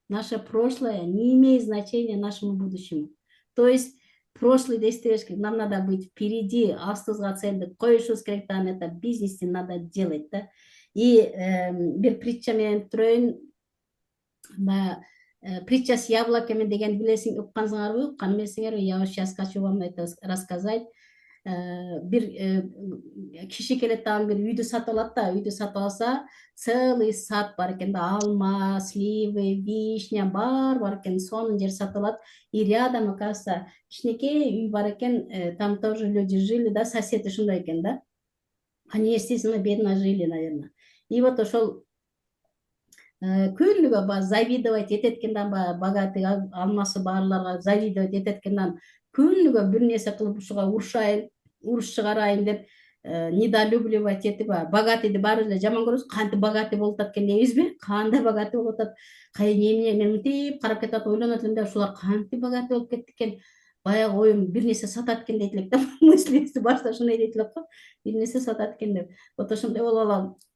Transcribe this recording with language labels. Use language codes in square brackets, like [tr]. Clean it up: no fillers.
[ru] Наше прошлое не имеет значения нашему будущему. То есть прошлый действуешь, нам надо быть впереди, астызга цельди коюшубуз керек да, это бизнесте надо делать да. [ky] И бир притча менен бүтүрөйүн. Притча с яблоками деген билесиң, уккансыңарбы, уккан эмессиңерби? [ru] Я сейчас хочу вам это рассказать. [ky] Бир киши келет да, бир үйдү сатып алат да, үйдү сатып алса, целый сад бар экен да, алма, сливы, вишня бар экен, сонун жер сатып алат. [ru] И рядом, оказывается, кичинекей үй бар экен, там тоже люди жили, да, соседи ушундай экен да. Они, естественно, бедно жили, наверное. [ky] И вот ошол күнүгө завидовать этеткендан, богатый алмасы барларга завидовать этеткендан, күнүгө бир нерсе кылып ушуга уруш чыгарайын деп недолюбливать этип богатыйды баары эле жаман көрөбүз, кантип богатый болуп атат экен дейбизби, кандай богатый болуп атат, эмне мен мынтип карап кетип ойлонот элем да, ушулар кантип богатый болуп кетти экен, баягы оюм бир нерсе сатат экен дейт элек да, мыслибизди башта ушундай дейт элек го, бир нерсе сатат экен деп. Вот ошондой болуп алам.